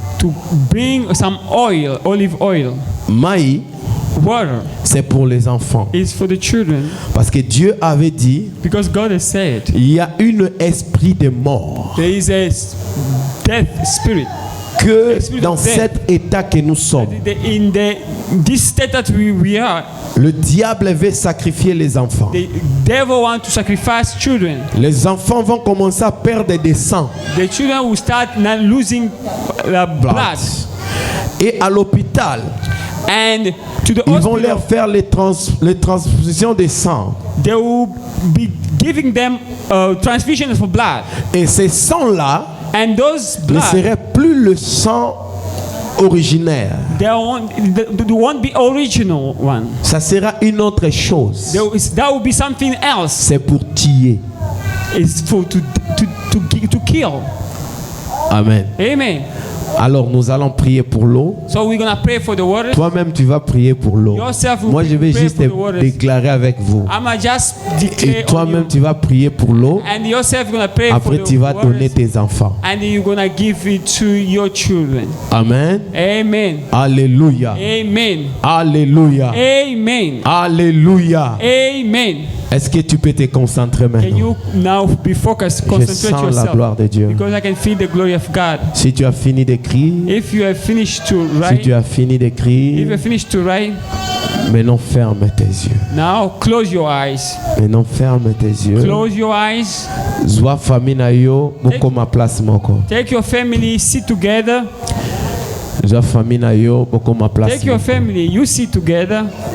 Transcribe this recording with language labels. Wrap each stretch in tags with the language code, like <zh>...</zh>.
<en>To bring some oil, olive oil.</en> <ln>Mai,</ln> <en>water,</en> <fr>c'est pour les enfants.</fr> <en>Is for the children.</en> <fr>Parce que Dieu avait dit,</fr> <en>because God has said,</en> <fr>il y a un esprit de mort.</fr> <en>There is a death spirit.</en> <fr>Que dans cet état que nous sommes,</fr> <en>this state that we are,</en> <fr>le diable veut sacrifier les enfants.</fr> <en>The devil wants to sacrifice children.</en> <fr>Les enfants vont commencer à perdre des sangs.</fr> <en>The children will start losing blood.</en> <fr>Et à l'hôpital,</fr> <en>and to the</en> <fr>ils</fr> <en>hospital,</en> <fr>vont leur faire les transfusions de sang.</fr> <en>They will be giving them transfusions for blood.</en> <fr>Et ces sangs-là</fr> <en>and those blood</en> <fr>ne serait plus le sang originaire.</fr> <en>They won't be original one.</en> <fr>Ça sera une autre chose.</fr> <en>That will be something else.</en> <fr>C'est pour tuer.</fr> <en>It's for to kill. Amen. Amen.</en> <fr>Alors nous allons prier pour l'eau.</fr> <en>So we're gonna pray for the water.</en> <fr>Toi-même tu vas prier pour l'eau. Moi je vais juste déclarer avec vous. Et toi-même tu vas prier pour l'eau. Après tu vas donner tes enfants.</fr> <en>And you're gonna give it to your children. Amen. Amen. Alléluia. Amen. Alléluia. Amen. Alléluia. Amen.</en> <fr>Est-ce que tu peux te concentrer maintenant?</fr> <en>Can you now be focused? Concentrate yourself.</en> <fr>Je sens la gloire de Dieu.</fr> <en>Because I can feel the glory of God.</en> <fr>Si tu as fini d'écrire,</fr> <en>if you have finished to write,</en> <fr>si tu as fini d'écrire,</fr> <en>if you have finished to write,</en> <fr>maintenant ferme tes yeux.</fr> <en>Now close your eyes.</en> <fr>Maintenant ferme tes yeux.</fr> <en>Close your eyes.</en> <ln>Zwa famille na yo boko ma place moko.</ln> <en>Take your family, sit together.</en> <ln>Zwa famille na yo boko ma place.</ln> <en>Take your family, you sit together.</en>